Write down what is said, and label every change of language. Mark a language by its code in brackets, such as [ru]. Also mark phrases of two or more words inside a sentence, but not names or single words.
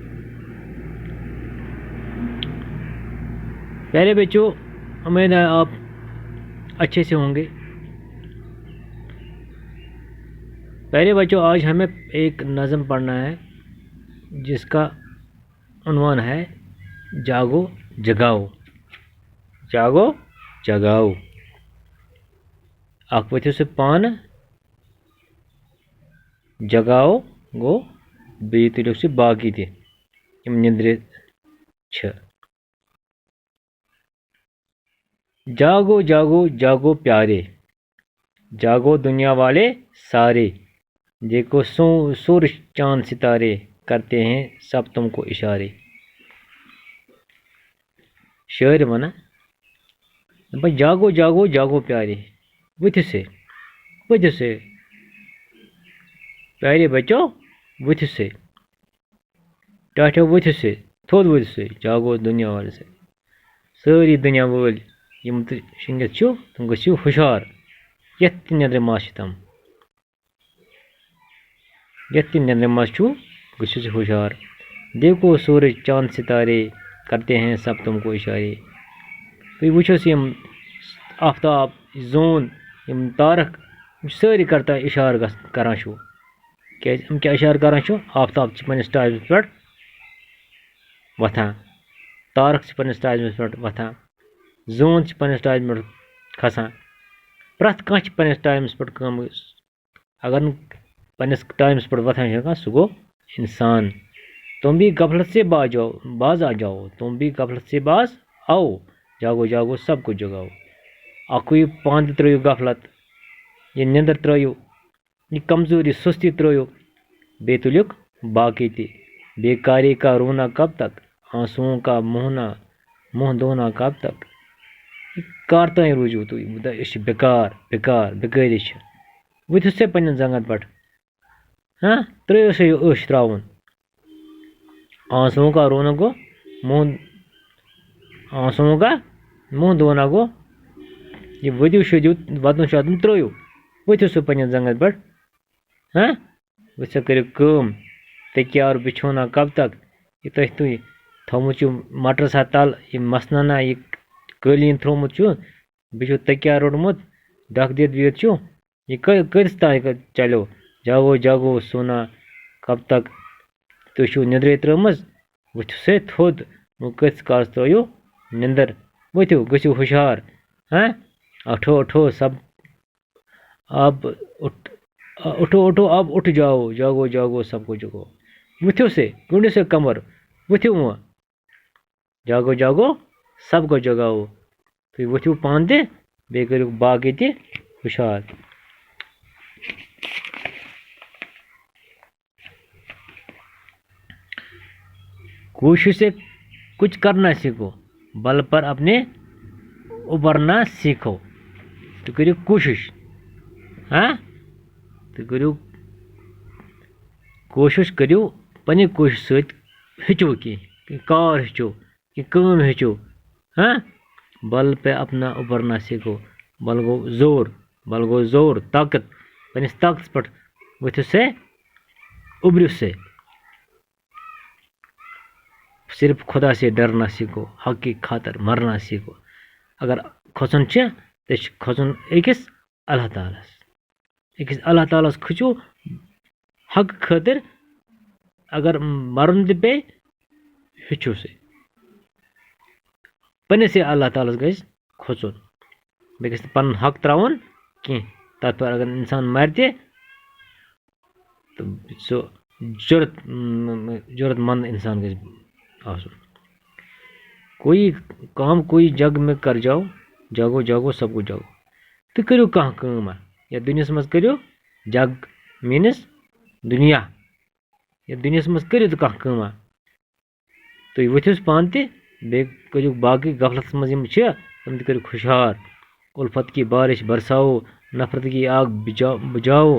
[ur] پیارے بچوں، امید ہے آپ اچھے سے ہوں گے. پیارے بچوں، آج ہمیں ایک نظم پڑھنا ہے جس کا عنوان ہے جاگو جگاؤ. جاگو جگاؤ. [ks] اکھ ؤتھِو سہ پان جگاؤ گو بیٚیہِ تُلِو سہ باقی تہِ یِم نِندرِ چھِ. [ur] جاگو جاگو جاگو پیارے، جاگو دنیا والے سارے، دیکھو سورج چاند ستارے کرتے ہیں سب تم کو اشارے. [ks] شاعر ونان دپان [ur] جاگو جاگو جاگو پیارے، [ks] ؤتھِو سے ؤتھِو سے پیارے بچو، ؤتھِو سے ٹاٹھیو، ؤتھِو سے تھوٚد ؤتھِو سے. [ur] جاگو دنیا والے سے، [ks] سٲری دُنیا وٲلۍ یِم تہِ شٔنگِتھ چھِو تِم گٔژھِو ہُشار، یَتھ تہِ نیٚنٛدرِ منٛز چھِ تِم، یَتھ تہِ نیٚنٛدرِ منٛز چھُو گٔژھِو سا ہُشار. [ur] دیکھو سورج چاند ستارے کرتے ہیں سب تم کو اشارے. [ks] تُہۍ وٕچھِو سا یِم آفتاب، زوٗن، یِم تارک، یِم چھِ سٲری کران اِشارٕ کران چھُو. کیٛازِ یِم کیٛاہ اِشارٕ کران چھُ؟ آفتاب چھِ پنٛنِس ٹایمَس پٮ۪ٹھ وۄتھان، تارک چھِ پنٛنِس ٹایمَس پٮ۪ٹھ وۄتھان، زوٗن چھِ پنٛنِس ٹایمَس پٮ۪ٹھ کھسان. پرٛٮ۪تھ کانٛہہ چھِ پنٛنِس ٹایمَس پٮ۪ٹھ کٲم. اگر نہٕ پنٛنِس ٹایمَس پٮ۪ٹھ وۄتھان چھِ ہٮ۪کان سُہ گوٚو اِنسان. [ur] تم بھی غفلت سے باز آ جاؤ، تم بھی غفلت سے باز آؤ، جاگو جاگو سب کو جگاؤ. [ks] اکھوٗیِو پانہٕ تہِ ترٛٲیِو غفلت، یہِ نیٚنٛدٕر ترٛٲیِو، یہِ کمزوٗری سُستی ترٛٲیِو، بیٚیہِ تُلِکھ باقی تہِ. [ur] بیکاری کا رونا کب تک، آنسوؤں کا منہ دھونا کب تک. [ks] کر تانۍ روٗزِو تُہۍ أسۍ چھِ بیکار بیکار بیکٲری چھِ. ؤتھِو سا پنٛنٮ۪ن زنٛگن پٮ۪ٹھ، ترٛٲیِو سا یہِ أچھ ترٛاوُن. [ur] آنسوؤں کا رونا [ks] گوٚو [ur] آنسوؤں کا منہ دھونا [ks] گوٚو یہِ ؤدِو شٔدِو وَدُن شَدُن ترٛٲیِو. ؤتھِو سا پنٛنٮ۪ن زنٛگن پٮ۪ٹھ، ؤتھِو سا کٔرِو کٲم. [ur] تکیار بِچھونا کب تک، [ks] یہِ تُہۍ تھوٚمُت چھُ مٹرس تل، یہِ مسنانا یہِ قٲلیٖن تھوٚمُت چھُ، بیٚیہِ چھُ تکیار روٚٹمُت، ڈکھ دِتھ بِہِتھ چھُ، یہِ کٔژِ تانۍ چلیو. [ur] جاگو جاگو سونا کب تک، [ks] تُہۍ چھُو نِندرے ترٲمٕژ، ؤتھِو سا تھوٚد، وۄنۍ کٔژِ کالس ترٲیِو نِندٕر. ؤتھِو گٔژھِو ہُشار. [ur] اٹھو اٹھو سب اب اٹھو اٹھو اب اٹھ جاؤ، جاگو جاگو سب کو جگاؤ. [ks] ؤتھِو سے گٔنڈِو سا کمر، ؤتھِو وۄنۍ، [ur] جاگو جاگو سب کو جگاؤ. [ks] تُہۍ ؤتھِو پانہٕ تہِ، بیٚیہِ کٔرِو باقی تہِ ہُشار. [ur] کوشش سے کچھ کرنا سیکھو، بل پر اپنے ابھرنا سیکھو. [ks] تُہۍ کٔرِو کوٗشِش، تُہۍ کٔرِو کوٗشِش، کٔرِو پنٛنہِ کوٗشِش سۭتۍ ہیٚچھِو کینٛہہ کار ہیٚچھِو، کینٛہہ کٲم ہیٚچھِو. [ur] بل پہ اپنا ابھرنا سیکھو. [ks] بل گوٚو زور، بل گوٚو زور، طاقت. پنٛنِس طاقتس پٮ۪ٹھ ؤتھِو سا، اُبرِو سا. [ur] صرف خدا سے ڈرنا سیکھو، حق کی خاطر مرنا سیکھو. [ks] اگر کھسُن چھِ تیٚلہِ چھِ کھسُن أکِس اللہ تعالیٰ ہس. أکِس اللہ تعالیٰ ہس کھٔسِو حق خٲطر. اگر مرُن تہِ پیٚیہِ ہیٚچھِو سا، پنٛنِسٕے اللہ تعالیٰ ہس گژھِ کھوژُن. بیٚیہِ گژھِ نہٕ پنُن حق ترٛاوُن کینٛہہ. تتھ پٮ۪ٹھ اگر انسان مرِ تہِ تہٕ سُہ جُرت منٛد انسان گژھِ آسُن. [ur] کوئی کام کوئی جگ میں کر جاؤ، جاگو جاگو سب کو جاگو. [ks] تُہۍ کٔرِو کانٛہہ کٲم یتھ دُنیاہس منٛز کٔرِو. جگ میٖنٕز دُنیا. یتھ دُنیاہس منٛز کٔرِو تہٕ کانٛہہ کٲم. تُہۍ ؤتھِو پانہٕ تہِ، بیٚیہِ کٔرِو باقٕے غفلتس منٛز یِم چھِ تِم تہِ کٔرِو ہُشار. [ur] اُلفت کی بارش برساو، نفرت کی آگ بجاو.